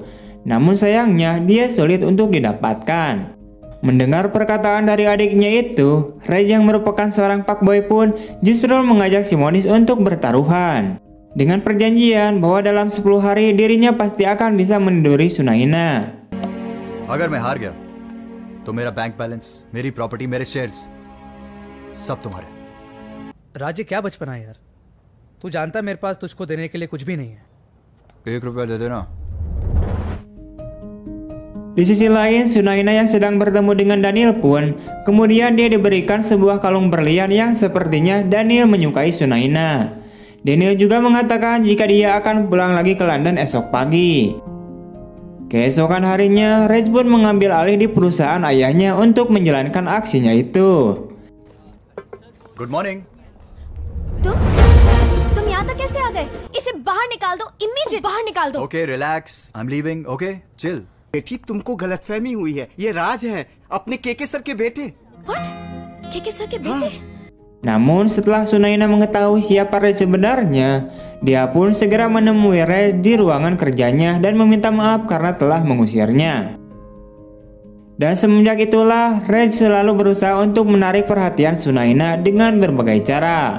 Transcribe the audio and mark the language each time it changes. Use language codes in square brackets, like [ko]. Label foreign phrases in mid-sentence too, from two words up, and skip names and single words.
[id] Namun sayangnya dia sulit untuk didapatkan. Mendengar perkataan dari adiknya itu, Reg yang merupakan seorang fuckboy pun justru mengajak si Monis untuk bertaruhan. Dengan perjanjian bahwa dalam 10 hari dirinya pasti akan bisa meniduri Sunaina. [hi] अगर मैं हार गया, तो मेरा [en] bank balance, [hi] मेरी प्रॉपर्टी, मेरे शेयर्स, सब तुम्हारे। राज्य क्या बचपना है यार, तू जानता मेरे पास तुझको देने के लिए कुछ भी नहीं है। ₹1 दे देना। [id] Di sisi lain, Sunaina yang sedang bertemu dengan Daniel pun kemudian dia diberikan sebuah kalung berlian yang sepertinya Daniel menyukai Sunaina. Daniel juga mengatakan jika dia akan pulang lagi ke London esok pagi. Keesokan harinya, Reg pun mengambil alih di perusahaan ayahnya untuk menjalankan aksinya itu. [en] Good morning. [hi] तुम यहाँ तक कैसे आ गए? इसे बाहर निकाल दो, इमीडिएट बाहर निकाल दो। [en] Okay, relax. I'm leaving. Okay, chill. [hi] बेटी तुमको गलतफहमी हुई है, ये राज है अपने केके सर के बेटे। What? केके सर के बेटे? [id] Namun setelah Sunaina mengetahui siapa Reg sebenarnya, dia pun segera menemui Reg di ruangan kerjanya dan meminta maaf karena telah mengusirnya. Dan semenjak itulah Reg selalu berusaha untuk menarik perhatian Sunaina dengan berbagai cara.